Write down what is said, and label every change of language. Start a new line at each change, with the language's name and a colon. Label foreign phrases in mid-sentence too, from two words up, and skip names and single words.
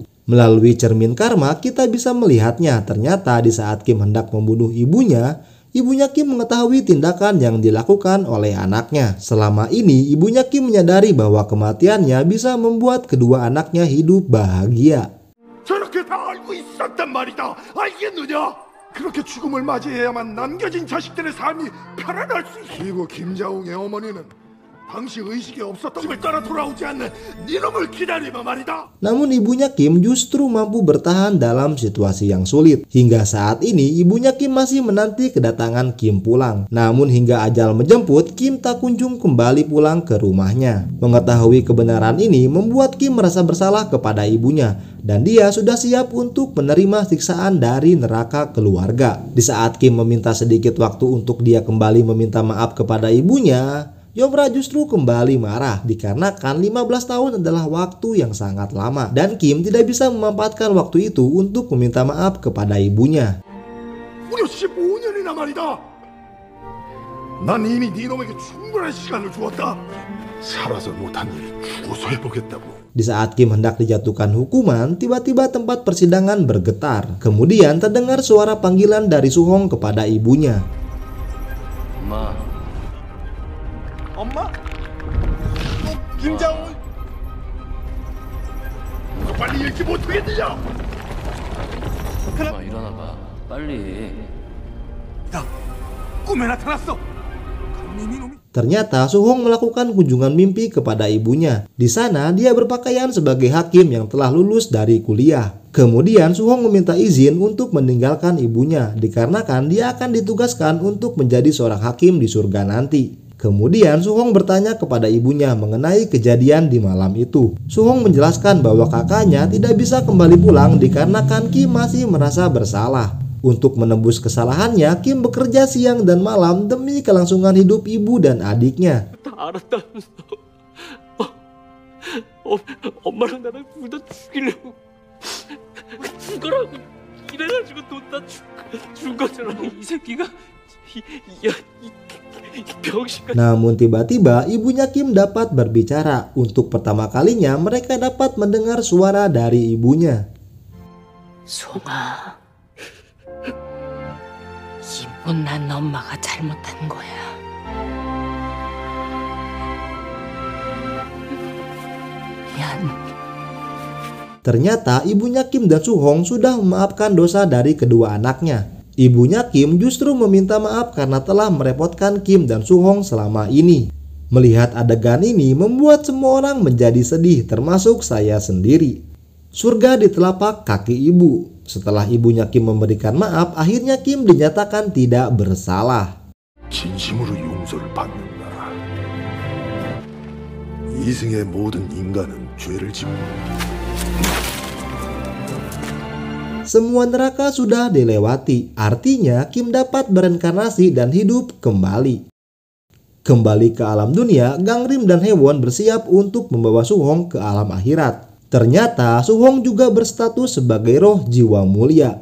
Indonesian: Melalui cermin karma, kita bisa melihatnya. Ternyata di saat Kim hendak membunuh ibunya Kim mengetahui tindakan yang dilakukan oleh anaknya. Selama ini, ibunya Kim menyadari bahwa kematiannya bisa membuat kedua anaknya hidup bahagia.
Korean: 저렇게 다 알고 있었단 말이다. 알겠느냐? 그렇게 죽음을 맞이해야만 남겨진 자식들의 삶이 편안할 수 있어. 그리고 김자웅의 어머니는 당시 의식이 없었던 집을 떠나 돌아오지 않는 니놈을 기다리며 말이다.
Indonesian: Namun ibunya Kim justru mampu bertahan dalam situasi yang sulit. Hingga saat ini ibunya Kim masih menanti kedatangan Kim pulang. Namun hingga ajal menjemput, Kim tak kunjung kembali pulang ke rumahnya. Mengetahui kebenaran ini membuat Kim merasa bersalah kepada ibunya. Dan dia sudah siap untuk menerima siksaan dari neraka keluarga. Di saat Kim meminta sedikit waktu untuk dia kembali meminta maaf kepada ibunya, Yomra justru kembali marah dikarenakan 15 tahun adalah waktu yang sangat lama dan Kim tidak bisa memanfaatkan waktu itu untuk meminta maaf kepada ibunya.
Korean: 무려 15년이나 말이다. 난 이미 니놈에게 충분한 시간을 주었다. 살아서 못한 일을 죽어서 해보겠다고.
Indonesian: Di saat Kim hendak dijatuhkan hukuman, tiba-tiba tempat persidangan bergetar. Kemudian terdengar suara panggilan dari Suhong kepada ibunya.
Korean: 엄마? 김자웅? 빨리 일찍 못하겠느냐? 엄마 일어나봐 빨리. 나 꿈에 나타났어. 강림이 놈이.
Indonesian: Ternyata Suhong melakukan kunjungan mimpi kepada ibunya. Di sana dia berpakaian sebagai hakim yang telah lulus dari kuliah. Kemudian Suhong meminta izin untuk meninggalkan ibunya dikarenakan dia akan ditugaskan untuk menjadi seorang hakim di surga nanti. Kemudian Suhong bertanya kepada ibunya mengenai kejadian di malam itu. Suhong menjelaskan bahwa kakaknya tidak bisa kembali pulang dikarenakan Kim masih merasa bersalah. Untuk menebus kesalahannya, Kim bekerja siang dan malam demi kelangsungan hidup ibu dan adiknya.
Korean: 다 알았다면서. 엄마랑 나랑 둘 다 죽이려고 죽으라고 이래가지고 돈 다 준 거잖아. 이 새끼가 이 병신.
Indonesian: Namun tiba-tiba ibunya Kim dapat berbicara. Untuk pertama kalinya mereka dapat mendengar suara dari ibunya.
Korean: 수홍아, 이 못난 엄마가 잘못한 거야.
Indonesian: Ternyata ibunya Kim dan Soo-hong sudah memaafkan dosa dari kedua anaknya. Ibunya Kim justru meminta maaf karena telah merepotkan Kim dan Soo-hong selama ini. Melihat adegan ini membuat semua orang menjadi sedih, termasuk saya sendiri. Surga di telapak kaki ibu. Setelah ibunya Kim memberikan maaf, akhirnya Kim dinyatakan tidak bersalah.
Korean: 진심으로 용서를 받는다. 이승의 모든 인간은 죄를 짓고
Indonesian: Semua neraka sudah dilewati, artinya Kim dapat bereinkarnasi dan hidup kembali. Kembali ke alam dunia, Gangrim dan Haewon bersiap untuk membawa Soo-hong ke alam akhirat. Ternyata Soo-hong juga berstatus sebagai roh jiwa mulia.